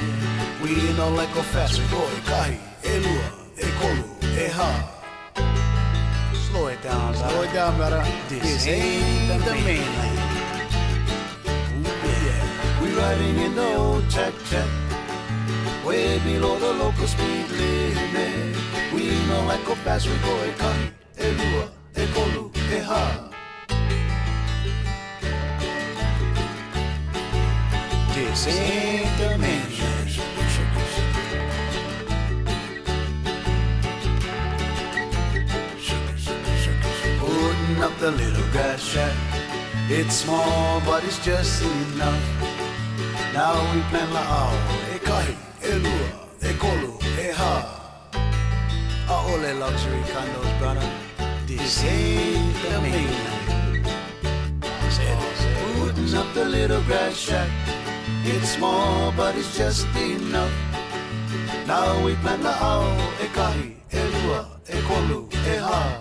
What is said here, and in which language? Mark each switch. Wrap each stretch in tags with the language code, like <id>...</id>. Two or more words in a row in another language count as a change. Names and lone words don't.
<en>We don't like go fast, we go</en> <haw>ikahi, e lua, e kolu, e ha.</haw> <en>Slow it down, brother. This ain't the mainland. Ooh, yeah. We're riding in the old check, way below the local speed limit. We don't like go fast, we go</en> <haw>ikahi, e lua, e kolu, e ha.</haw> <en>This ain't the mainland. Putting up the little grass shack. It's small, but it's just enough. Now we plan</en> <haw>la'au, e kahi, e lua, e kolu, e ha.</haw> <en>A'ole luxury condos, brother. This ain't the mainland. Putting up the little grass shack. It's small, but it's just enough. Now we plan</en> <haw>la'au, e kahi, e lua, e kolu, e ha.</haw>